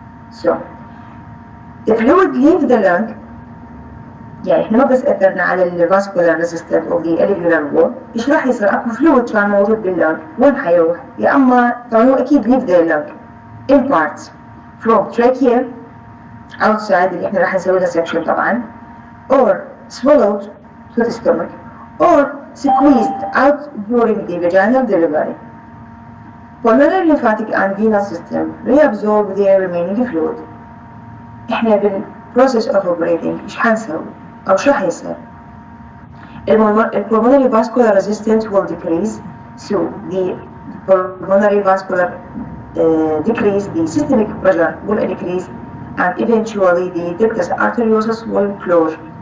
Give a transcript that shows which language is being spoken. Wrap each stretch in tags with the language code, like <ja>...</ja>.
<en>So the fluid leaves the lung.</en> <ar>يعني احنا ما بس اثرنا على الفاسكولار ريزيستنس اوف ذا الفيولار وول، ايش راح يصير؟ اكو فلويد كان موجود باللنج، وين حيروح؟ يا اما طبعا هو اكيد ليف ذا لنج</ar> <en>in parts from trachea outside</en> <ar>اللي احنا راح نسوي له section طبعا</ar> <en>or swallowed to the stomach or squeezed out during the vaginal delivery. Pulmonary lymphatic and venous system reabsorb their remaining fluid.</en> <ar>احنا بالprocess of breathing ايش حنسوي؟ أو شو حيصير؟</ar> <en>pulmonary vascular resistance will decrease, so the pulmonary vascular decrease, the systemic pressure will decrease, and eventually the ductus arteriosus will close.</en>